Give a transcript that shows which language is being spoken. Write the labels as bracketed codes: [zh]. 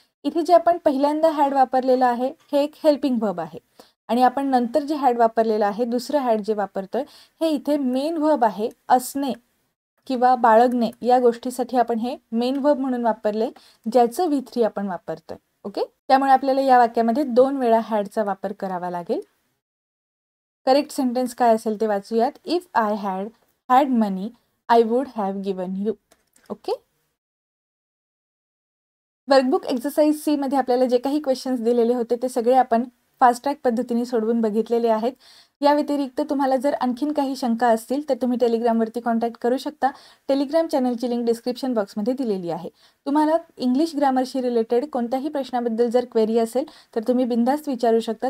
[mr] इथे जे आपण पहिल्यांदा हॅड वापरलेलं आहे हे एक हेल्पिंग व्हर्ब आहे आणि आपण नंतर जे हॅड वापरलेलं आहे, दुसरं हॅड जे वापरतोय हे इथे मेन व्हर्ब आहे. असणे किंवा बाळगणे या गोष्टीसाठी आपण हे मेन व्हर्ब म्हणून वापरले, ज्याचं V3 आपण वापरतोय. ओके, त्यामुळे आपल्याला या वाक्यामध्ये 2 वेळा हॅडचा वापर करावा लागेल. करेक्ट सेंटेन्स काय असेल ते वाचूयात. [en] If I had money I would have given you. [mr] Okay, workbook exercise C मध्ये आपल्याला जे काही क्वेश्चन्स दिलेले होते ते सगळे आपण फास्ट ट्रॅक पद्धतीने सोडवून बघितलेले आहेत. या व्यतिरिक्त तुम्हाला जर आणखीन काही शंका असतील तर तुम्ही टेलिग्रामवरती कॉन्टॅक्ट करू शकता. टेलिग्राम चॅनलची लिंक डिस्क्रिप्शन बॉक्समध्ये दिलेली आहे. तुम्हाला इंग्लिश ग्रामरशी रिलेटेड कोणत्याही प्रश्नाबद्दल जर क्वेरी असेल तर तुम्ही बिनधास्त विचारू शकता.